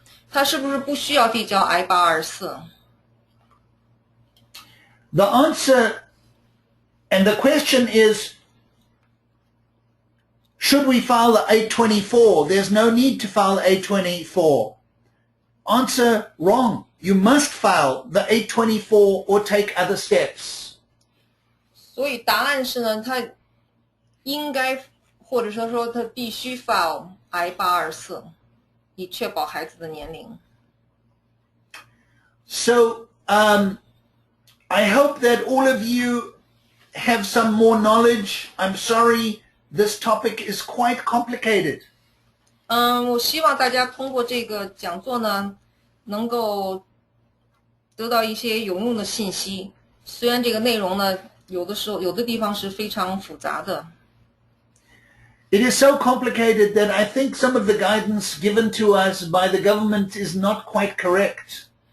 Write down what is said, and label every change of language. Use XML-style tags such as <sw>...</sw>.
<zh>他是不是不需要递交 I-824？</zh> <en>The answer and the question is, should we file the 824? There's no need to file 824. Answer, wrong. You must file the 824 or take other steps.</en> <zh>所以答案是呢，他应该或者说他必须 file I-824，以确保孩子的年龄。</zh> <en>So, I hope that all of you have some more knowledge. I'm sorry this topic is quite complicated.</en> <zh>我希望大家通过这个讲座呢，能够得到一些有用的信息。虽然这个内容呢，有的时候有的地方是非常复杂的。</zh> <en>It is so complicated that I think some of the guidance given to us by the government is not quite correct.</en>